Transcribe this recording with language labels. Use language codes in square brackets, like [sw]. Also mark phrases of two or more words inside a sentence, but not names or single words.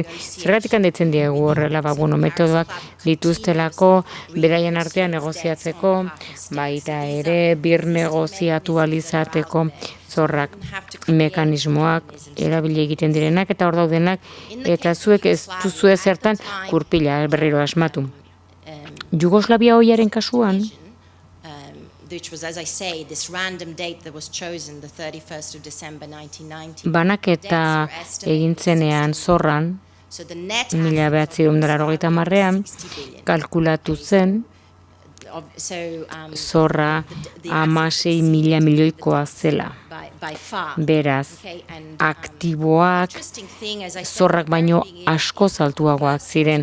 [eu] Zergatik handitzen diegu horrela, metodoak dituztelako, beraien artean negoziatzeko, baita ere birnegoziatu alizateko zorrak mekanismoak erabili egiten direnak eta hor daudenak, eta zuek ez duzue zertan kurpila berriro asmatu. Jugoslavia ohiaren kasuan, [en] which was, as I say, this random date that was chosen, the 31st of December 1990. [eu] Banaketa egintzenean zorran, 1990ean, kalkulatu zen, zorra 16.000 milioikoa zela. Beraz, aktiboak zorrak baino asko altuagoak ziren.